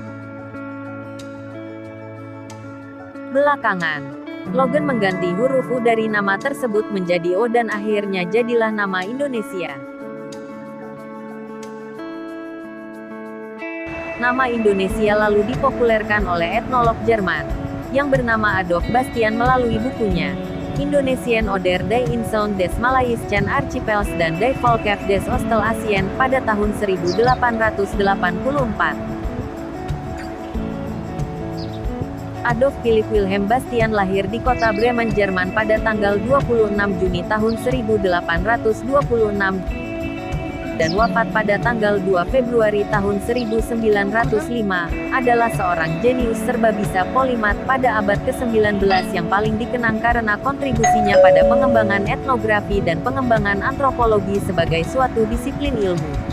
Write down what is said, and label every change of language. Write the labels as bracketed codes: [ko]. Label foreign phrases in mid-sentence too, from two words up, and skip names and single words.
[id] Belakangan, Logan mengganti huruf U dari nama tersebut menjadi O dan akhirnya jadilah nama Indonesia. Nama Indonesia lalu dipopulerkan oleh etnolog Jerman, yang bernama Adolf Bastian melalui bukunya Indonesian Oder die Inseln des Malayischen Archipels dan Die Volker des Ostelasien pada tahun 1884. Adolf Philipp Wilhelm Bastian lahir di kota Bremen, Jerman pada tanggal 26 Juni tahun 1826 dan wafat pada tanggal 2 Februari tahun 1905, adalah seorang jenius serbabisa polimat pada abad ke-19 yang paling dikenang karena kontribusinya pada pengembangan etnografi dan pengembangan antropologi sebagai suatu disiplin ilmu.